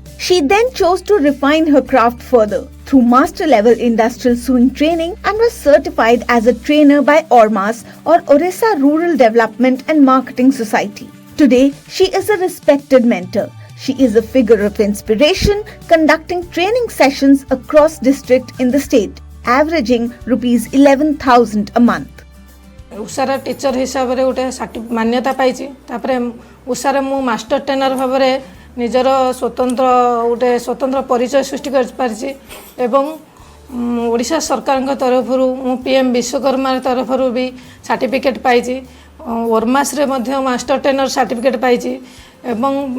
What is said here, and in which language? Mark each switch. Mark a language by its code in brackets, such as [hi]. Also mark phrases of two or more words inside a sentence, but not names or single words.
[en] She then chose to refine her craft further through master-level industrial sewing training and was certified as a trainer by ORMAS, or Odisha Rural Development and Marketing Society. Today, she is a respected mentor. She is a figure of inspiration, conducting training sessions across district in the state, averaging rupees 11,000 a month. [or] ଉଷାର ଟିଚର ହିସାବ ରେ ଗୋଟେ ମାନ୍ୟତା ପାଇଛି ତାପରେ ଉଷାର ମୁ [en] master trainer [or] ଭାବ ରେ ନିଜର ସ୍ୱତନ୍ତ୍ର ଗୋଟେ ସ୍ୱତନ୍ତ୍ର ପରିଚୟ ସୃଷ୍ଟି କର ପାରିଛି ଏବଂ ଓଡ଼ିଶା ସରକାର ତରଫ ମୁ ପିଏମ ବିଶ୍ୱକର୍ମା ତରଫ ଭି ସର୍ଟିଫିକେଟ ପାଇଛି ଓରମାସ ରେ ମଧ୍ୟ [en] master trainer certificate [or] ପାଇଛି ଏବଂ